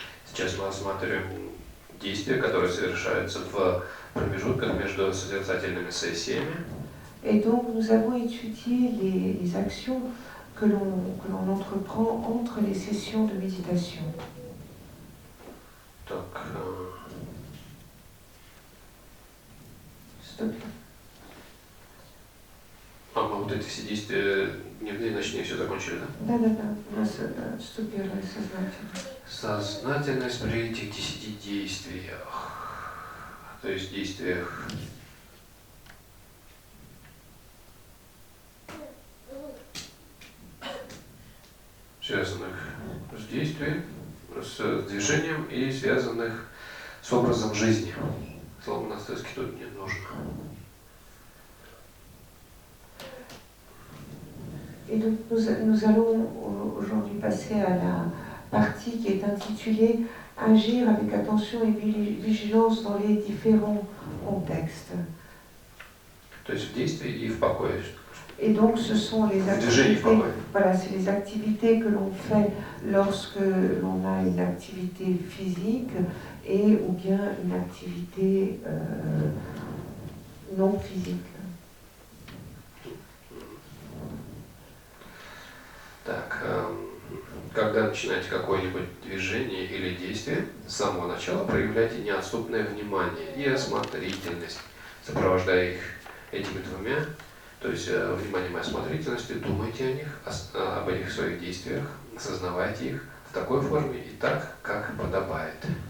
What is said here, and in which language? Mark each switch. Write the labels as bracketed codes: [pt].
[ru] Сейчас мы осматриваем действия, которые совершаются в промежутках между созерцательными сессиями. [fr] Et donc nous avons étudié les actions que l'on entreprend entre les sessions de méditation. [ru] Так, [en] Stop. [ru] мы вот эти все действия дневные, ночные, все закончили, да? Да. У нас ступила сознательность. Сознательность при этих 10 действиях. То есть действиях связанных с действием, с движением и связанных с образом жизни. Слово монастырский тут не нужно. [fr] Et donc nous allons aujourd'hui passer à la partie qui est intitulée « Agir avec attention et vigilance dans les différents contextes ». [ru] То есть в действии и в покое. [fr] Et donc ce sont les activités, voilà, c'est les activités que l'on fait lorsque l'on a une activité physique et ou bien une activité non physique. [ru] Так, когда начинаете какое-нибудь движение или действие, с самого начала проявляйте неотступное внимание и осмотрительность, сопровождая их этими двумя. То есть вниманием и осмотрительностью, думайте о них, об этих своих действиях, осознавайте их в такой форме и так, как подобает.